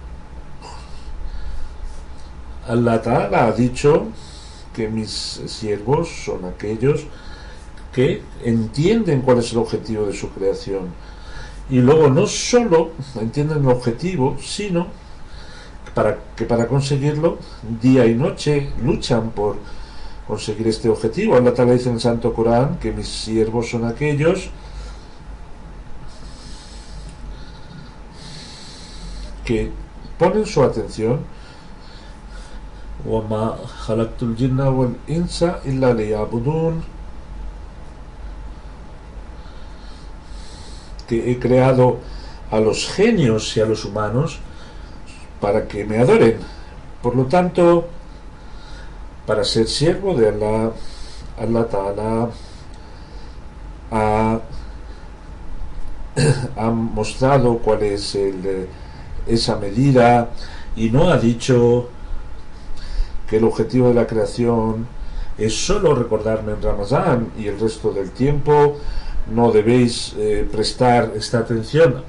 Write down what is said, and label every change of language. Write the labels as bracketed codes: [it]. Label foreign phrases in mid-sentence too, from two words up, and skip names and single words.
[ar] الله تعالى [es] ha dicho que mis siervos son aquellos que entienden cuál es el objetivo de su creación, y luego no solo entienden el objetivo, sino que para conseguirlo día y noche luchan por conseguir este objetivo. [ar] الله تعالى [es] dice en el Santo Corán que mis siervos son aquellos que ponen su atención, [ar] وَمَا خَلَقْتُ الْجِنَّ وَالْإِنسَ إِلَّا لِيَعْبُدُونَ, [es] que he creado a los genios y a los humanos para que me adoren. Por lo tanto, para ser siervo de Allah, [ar] الله تعالى [es] ha mostrado cuál es esa medida, y no ha dicho que el objetivo de la creación es solo recordarme en Ramadán y el resto del tiempo no debéis prestar esta atención.